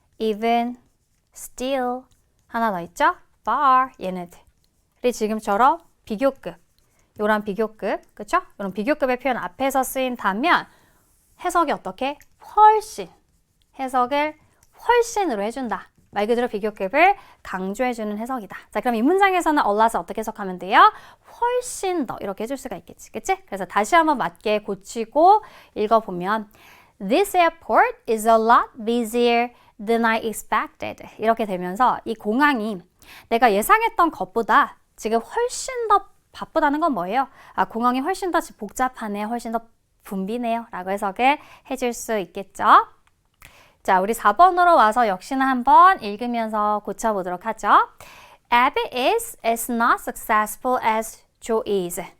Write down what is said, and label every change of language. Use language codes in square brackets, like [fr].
[ko] even, still 하나 더 있죠? far 얘네들이 지금처럼 비교급 이런 비교급, 그쵸? 이런 비교급의 표현 앞에서 쓰인다면 해석이 어떻게? 훨씬. 해석을 훨씬으로 해준다. 말 그대로 비교급을 강조해주는 해석이다. 자, 그럼 이 문장에서는 a lot을 어떻게 해석하면 돼요? 훨씬 더 이렇게 해줄 수가 있겠지. 그치? 그래서 다시 한번 맞게 고치고 읽어보면 [en] This airport is a lot busier than I expected. [ko] 이렇게 되면서 이 공항이 내가 예상했던 것보다 지금 훨씬 더 바쁘다는 건 뭐예요? 공항이 훨씬 더 복잡하네요. 훨씬 더 붐비네요. 라고 해석을 해줄 수 있겠죠. 자, 우리 4번으로 와서 역시나 한번 읽으면서 고쳐보도록 하죠. [en] Abby is as not successful as Joe is.